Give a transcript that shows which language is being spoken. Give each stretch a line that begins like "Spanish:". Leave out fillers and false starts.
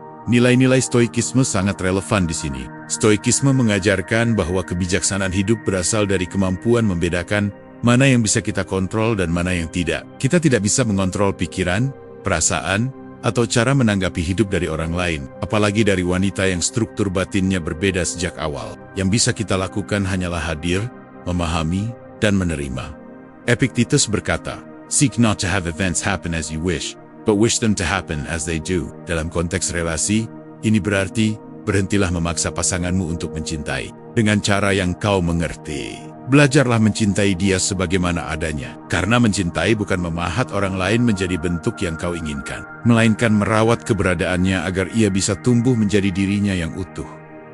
Indonesian: Nilai-nilai stoikisme sangat relevan di sini. Stoikisme mengajarkan bahwa kebijaksanaan hidup berasal dari kemampuan membedakan mana yang bisa kita kontrol dan mana yang tidak. Kita tidak bisa mengontrol pikiran, perasaan, atau cara menanggapi hidup dari orang lain, apalagi dari wanita yang struktur batinnya berbeda sejak awal. Yang bisa kita lakukan hanyalah hadir, memahami, dan menerima.
English: Epictetus
Indonesian: berkata,
English: "Seek not to have events happen as you wish, but wish them to happen as they do."
Indonesian: Dalam konteks relasi, ini berarti berhentilah memaksa pasanganmu untuk mencintai dengan cara yang kau mengerti. Belajarlah mencintai dia sebagaimana adanya. Karena mencintai bukan memahat orang lain menjadi bentuk yang kau inginkan, melainkan merawat keberadaannya agar ia bisa tumbuh menjadi dirinya yang utuh.